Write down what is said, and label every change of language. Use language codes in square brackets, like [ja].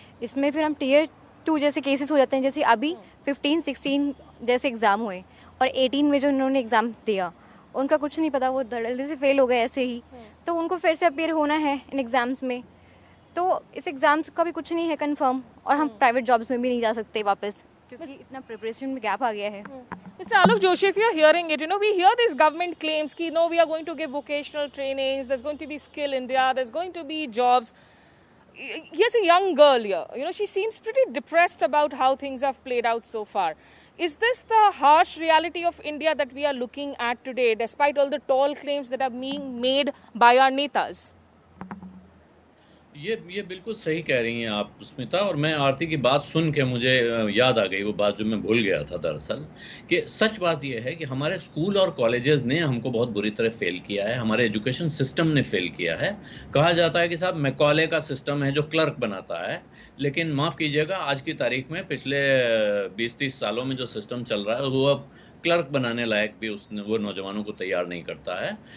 [hi] इसमें फिर हम Tier 2 जैसे केसेस हो जाते हैं, जैसे अभी 15-16 जैसे एग्ज़ाम हुए और 18 में जो उन्होंने एग्ज़ाम दिया उनका कुछ नहीं पता, वो धड़ल्ले से फेल हो गए ऐसे ही, तो उनको फिर से अपीयर होना है इन एग्ज़ाम्स में। तो इस एग्ज़ाम्स का भी कुछ नहीं है कंफर्म, और हम प्राइवेट जॉब्स में भी नहीं जा सकते वापस क्योंकि इतना प्रिपरेशन में गैप आ गया है। [en] Mr. Alok Joshi, if you're hearing it, we hear these government claims कि we are going to give vocational trainings, there's going to be Skill India, there's going to be jobs. Here's a young girl here, she seems pretty depressed about how things have played out so far. Is this the harsh reality of India that we are looking at today, despite all the tall claims that are being made by our netas? [hi] ये बिल्कुल सही कह रही हैं आप स्मिता, और मैं आरती की बात सुन के मुझे याद आ गई वो बात जो मैं भूल गया था दरअसल, कि सच बात ये है कि हमारे स्कूल और कॉलेजेस ने हमको बहुत बुरी तरह फेल किया है, हमारे एजुकेशन सिस्टम ने फेल किया है। कहा जाता है कि साहब मैकॉले का सिस्टम है जो क्लर्क बनाता है, लेकिन माफ़ कीजिएगा आज की तारीख में पिछले 20-30 सालों में जो सिस्टम चल रहा है वो अब क्लर्क बनाने लायक भी वो नौजवानों को तैयार नहीं करता है।